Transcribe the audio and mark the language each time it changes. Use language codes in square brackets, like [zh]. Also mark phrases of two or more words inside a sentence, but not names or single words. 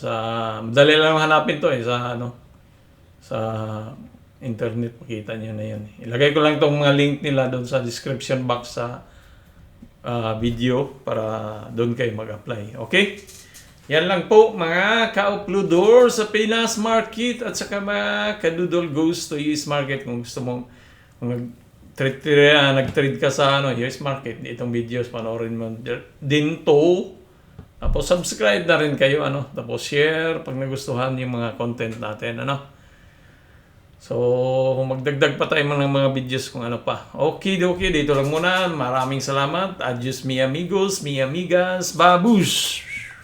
[tl] Madali lang hanapin to sa internet. Makita nyo na yan. Ilagay ko lang itong mga link nila doon sa [en] description box [tl] sa video para doon kayo mag-apply. Okay? Yan lang po mga ka-uploader sa Pinas Market at saka mga ka-doodle goes to US Market kung gusto mong nag-trade ka sa US Market. Itong videos panoorin mo din to. Tapos subscribe na rin kayo tapos share pag nagustuhan yung mga content natin So, magdagdag pa tayo ng mga videos kung ano pa. Okay, dito lang muna. Maraming salamat. [es] Adios mi amigos, mi amigas, babush!